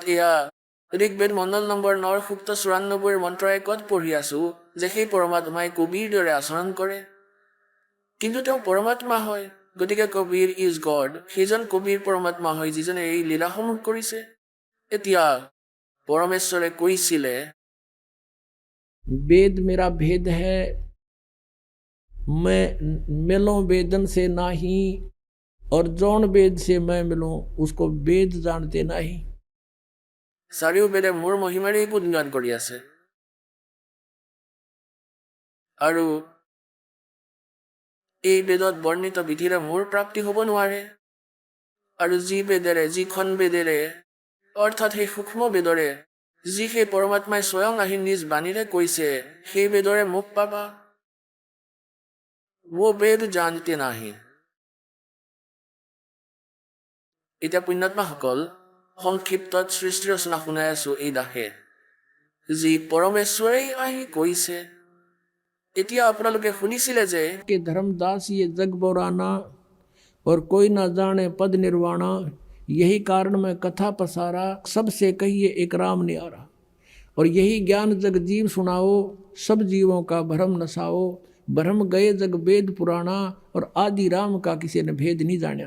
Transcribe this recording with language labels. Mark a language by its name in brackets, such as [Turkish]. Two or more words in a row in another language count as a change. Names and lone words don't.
[Assamese] ইয়াত এয়া ঋগ্বেদ মণ্ডল নম্বৰ 9 সূক্ত 94 মন্ত্ৰ 1ত পঢ়ি আছো যে সেই পৰমাত্মাই কবিৰ দৰে আচৰণ কৰে, কিন্তু তেওঁ পৰমাত্মা হয়, গতিকে কবিৰ [English] is God, [Assamese] সেইজন কবিৰ পৰমাত্মা হয় যিজনে এই লীলাসমূহ কৰিছে। এতিয়া পৰমেশ্বৰে কৈছিলে, [Hindi] वेद मेरा भेद है, मैं मिलूं वेदन से नाही, और जौन वेद से मैं मिलूं उसको वेद जानते नहीं। [Assamese] চাৰিও বেদে মোৰ মহিমাৰেই গুণগান কৰি আছে, আৰু এই বেদত বৰ্ণিত বিধিৰে মোৰ প্ৰাপ্তি হ'ব নোৱাৰে, আৰু যিখন বেদেৰে অৰ্থাৎ সেই সূক্ষ্ম বেদৰে যি সেই পৰমাত্মাই স্বয়ং আহি নিজ বাণীৰে কৈছে, সেই বেদৰে মোক পাবা। [Hindi] वो वेद जानते नाही। [Assamese] এতিয়া পুণ্যাত্মাসকল, সংক্ষিপ্তত সৃষ্টি ৰচনা শুনাই আছো এই দাসে, যি পৰমেশ্বৰেই আহি কৈছে। এতিয়া আপোনালোকে শুনিছিলে যে [Hindi] कि धर्मदास ये जग बोराना, और कोई ना जाने पद निर्वाणा, यही कारण मैं कथा पसारा, सबसे कहिए एक राम न्यारा। और यही ज्ञान जग जीव सुनाओ, सब जीवों का भ्रम नसाओ, भ्रम गए जग वेद पुराना, और आदि राम का किसी ने भेद नहीं जाना।